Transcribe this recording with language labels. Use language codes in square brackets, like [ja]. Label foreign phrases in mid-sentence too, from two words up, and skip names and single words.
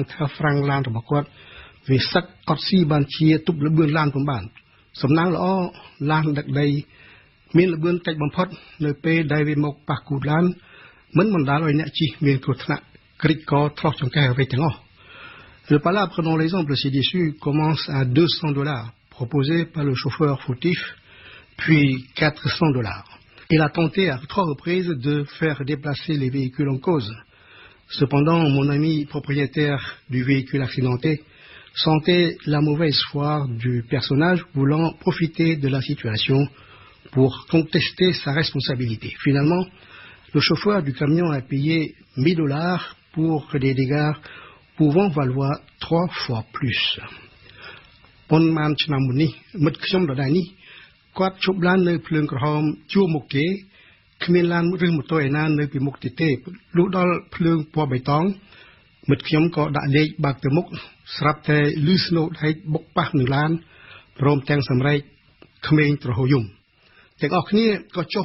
[km] ថាហ្វ្រាំងឡានរបស់គាត់វាសឹកអត់ស៊ីបានជាទប់លបឿនឡានពុំបានសំណាងល្អឡានដឹកដីមានលបឿនតិចបំផុតនៅពេលដែលវាមកប៉ះគូតឡានមិនបណ្ដាលឲ្យអ្នកជិះមានគ្រោះថ្នាក់ក្រិចកធ្លោះចង្កេះអ្វីទាំងអស់ [fr] Le palabre, prenons l'exemple ci-dessus, commence à $200 proposé par le chauffeur fautif, puis $400. Il a tenté à 3 reprises de faire déplacer les véhicules en cause. Cependant, mon ami propriétaire du véhicule accidenté sentait la mauvaise foi du personnage voulant profiter de la situation pour contester sa responsabilité. Finalement, le chauffeur du camion a payé $1000 pour des dégâts pouvant valoir 3 fois plus. [km] ប៉ុន្មានឆ្នាំមុននេះមិត្តខ្ញុំដដែលនេះគាត់ជប់ឡាននៅភ្លើងក្រហមជួរមុខគេគ្មានឡានឬម៉ូតូឯណានៅពីមុខទេលុះដល់ភ្លើងពណ៌បៃតងមិត្តខ្ញុំក៏ដាក់លេខបើកទៅមុខស្រាប់តែលឺស្នូដហែកបុកប៉ះនឹងឡានព្រមទាំងសម្រែកក្មេងត្រហោយំទាំងអស់គ្នាក៏ចុះ